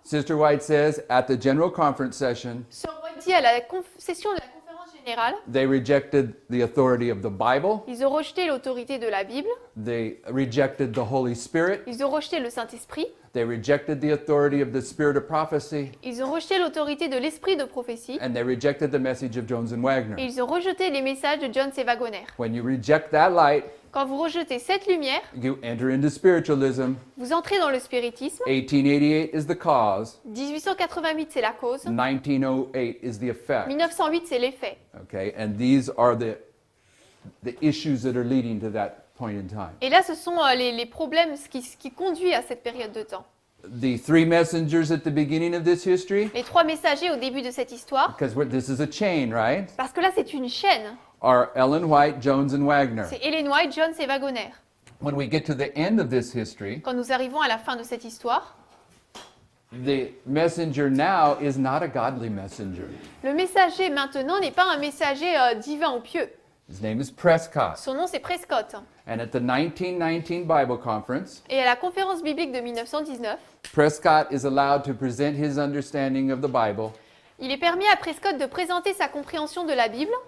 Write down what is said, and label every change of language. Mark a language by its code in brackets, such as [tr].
[en] Sister White says at the General Conference session, [fr] Sœur White dit à la session de la conférence générale, [en] they rejected the authority of the Bible, [fr] ils ont rejeté l'autorité de la Bible, [en] they rejected the Holy Spirit, [fr] ils ont rejeté le Saint-Esprit, [en] they rejected the authority of the Spirit of prophecy, [fr] ils ont rejeté l'autorité de l'Esprit de prophétie, [en] and they rejected the message of Jones and [fr] et [en] Wagner. [fr] ils ont rejeté les messages de Jones et Wagoner. [en] When you reject that light, [fr] Quand vous rejetez cette lumière, [en] you enter into spiritualism. [fr] vous entrez dans le spiritisme. [en] 1888 is the cause, [fr] 1888, c'est la cause. [en] 1908 is the effect. [fr] 1908, c'est l'effet. [en] Okay, and these are the issues that are leading to that point in time. [fr] Et là, ce sont les problèmes, ce qui conduit à cette période de temps. [en] The three messengers at the beginning of this history, [fr] Les 3 messagers au début de cette histoire, [en] because this is a chain, right? [fr] parce que là, c'est une chaîne. [en] Are Ellen White, Jones, and Wagner. [fr] C'est Ellen White, Jones et Wagoner. [en] When we get to the end of this history, [fr] Quand nous arrivons à la fin de cette histoire, [en] the messenger now is not a godly messenger. [fr] le messager maintenant n'est pas un messager divin ou pieux. [en] His name is Prescott. [fr] Son nom, c'est Prescott. [en] And at the 1919 Bible Conference, [fr] Et à la conférence biblique de 1919, [en] Prescott is allowed to present his understanding of the Bible, [fr] il est permis à Prescott de présenter sa compréhension de la Bible